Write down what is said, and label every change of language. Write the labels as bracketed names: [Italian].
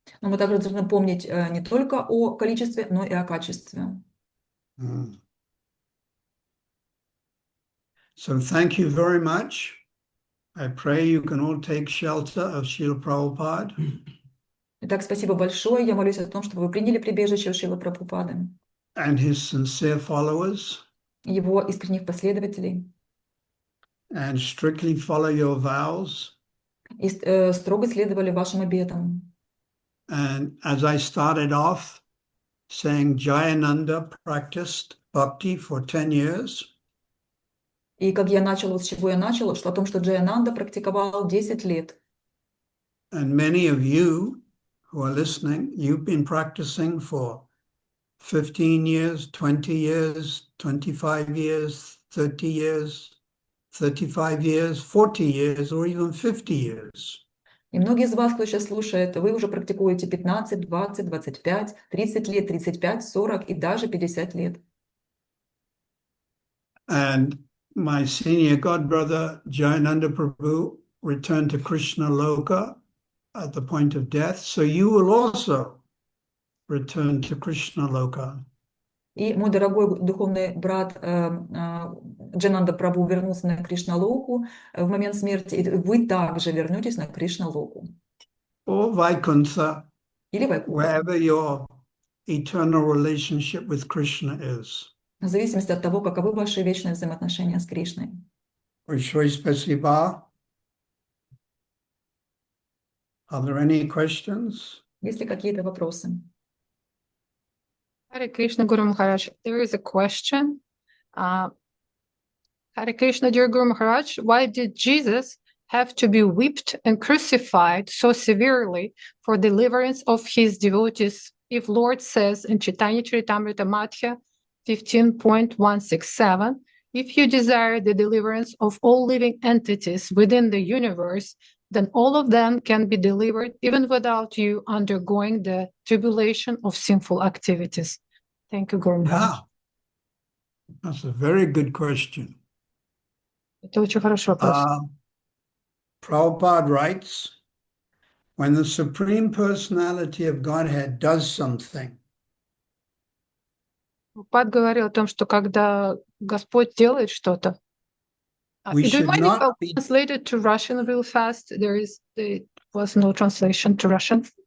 [Russian] Но мы также должны помнить не только о количестве, но и о качестве. [English] So thank you very much. I pray you can all take shelter of Srila Prabhupada. [Russian] Итак, спасибо большое. Я молюсь о том, чтобы вы приняли прибежище у Шрилы Прабхупады, [English] And his sincere followers. [Russian] его искренних последователей. [English] And strictly follow your vows. [Russian] И строго следовали вашим обетам. [English] And as I started off saying, Jayananda practiced bhakti for 10 years. [Russian] И как я начала, с чего я начала, что о том, что Джаянанда практиковал 10 лет. [English] And many of you who are listening, you've been practicing for 15 years, 20 years, 25 years, 30 years, 35 years, 40 years, or even 50 years. [Russian] И многие из вас, кто сейчас слушает, вы уже практикуете 15, 20, 25, 30 лет, 35, 40 и даже 50 лет. [English] And my senior godbrother, Jayananda Prabhu, returned to Krishna Loka at the point of death. So you will also return to Krishna Loka. [Russian] И мой дорогой духовный брат Джананда Прабху вернулся на Кришна-локу в момент смерти, и вы также вернетесь на Кришна-локу. [English] Or Vaikuntha, [Russian] Или Вайкунтха, [English] wherever your eternal relationship with Krishna is. [Russian] в зависимости от того, каковы ваши вечные взаимоотношения с Кришной. Большое спасибо. [English] Are there any questions? [Russian] Есть ли какие-то вопросы? [English] Hare Krishna, Guru Maharaj. There is a question. Hare Krishna, dear Guru Maharaj, why did Jesus have to be whipped and crucified so severely for deliverance of his devotees? If Lord says in Chaitanya Charitamrita Madhya 15.167, if you desire the deliverance of all living entities within the universe, then all of them can be delivered even without you undergoing the tribulation of sinful activities. Thank you, Guru Maharaj. Yeah, that's a very good question. [Russian] Это очень хороший вопрос. [English] Prabhupada writes, when the Supreme Personality of Godhead does something, [Russian] Пад говорил о том, что когда Господь делает что-то, [English] we do you should mind if I not be. translate it to Russian real fast? There was no translation to Russian.